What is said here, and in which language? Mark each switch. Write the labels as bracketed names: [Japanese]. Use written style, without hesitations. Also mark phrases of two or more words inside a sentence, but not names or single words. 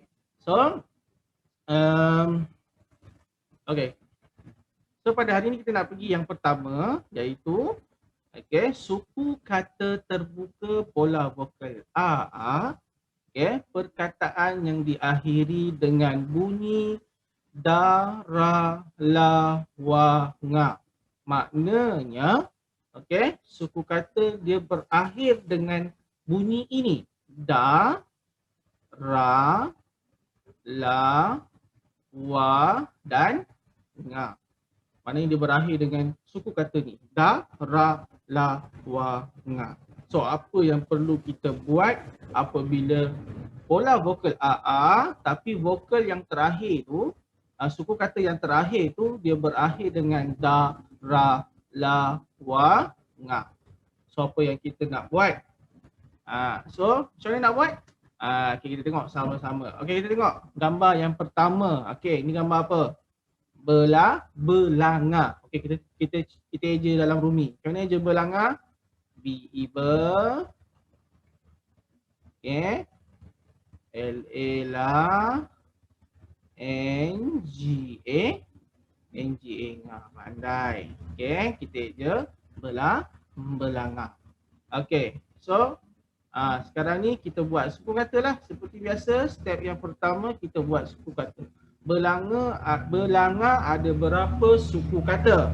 [English] So, okay. [Malay] So pada hari ini kita nak pergi yang pertama, iaitu suku kata terbuka pola vokal A. Perkataan yang diakhiri dengan bunyi da, ra, la, wa, nga. Maknanya, suku kata dia berakhir dengan bunyi ini. Da, ra, la, wa dan nga. Maknanya dia berakhir dengan suku kata ni. Da, ra, la, wa, nga. So apa yang perlu kita buat apabila pola vokal A tapi vokal yang terakhir tu, suku kata yang terakhir tu dia berakhir dengan da, ra, la, wa, nga. So apa yang kita nak buat? So macam mana nak buat? Okay, kita tengok sama-sama. Okay, kita tengok gambar yang pertama. Okay, ni gambar apa? Belanga. Okay, kita eja dalam rumi. Macam mana eja belanga? B-E-B. Okay. L-A-La. N-G-A. N-G-A. Pandai. Okay, kita eja belanga. Okay, so sekarang ni kita buat suku kata lah. Seperti biasa, step yang pertama kita buat suku kata. Belanga ada berapa suku kata?